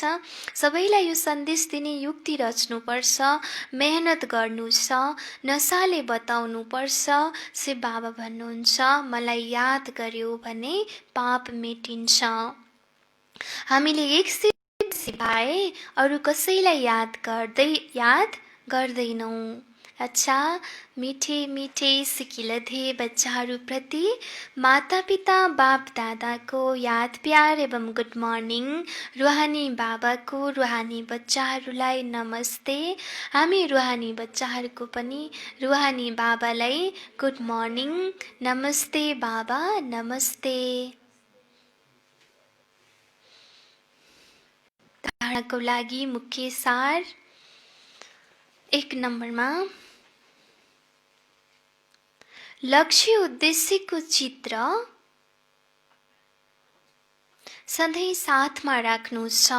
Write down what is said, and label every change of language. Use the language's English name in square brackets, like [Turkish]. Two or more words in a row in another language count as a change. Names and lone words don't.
[Nepali] सबैलाई यो सन्देश दिने युक्ति रच्नुपर्छ, मेहनत गर्नु छ, नसाले बताउनुपर्छ। शिव बाबा भन्नुहुन्छ, मलाई याद गर्यो भने पाप मेटिन्छ। हामीले एकसित सिपाए अरू कसैलाई याद गर्दैनौँ। अच्छा, मिठे मिठे सिकिलधे बच्चाहरूप्रति माता पिता बाप दादाको याद प्यार एवं [English] good morning. [Nepali] रुहानी बाबाको रुहानी बच्चाहरूलाई नमस्ते। हामी रुहानी बच्चाहरूको पनि रुहानी बाबालाई [English] good morning, [Nepali] नमस्ते बाबा, नमस्ते। धारणाको लागि मुख्य सार 1 नम्बरमा लक्ष्य उद्देश्यको चित्र सधैँ साथमा राख्नु छ।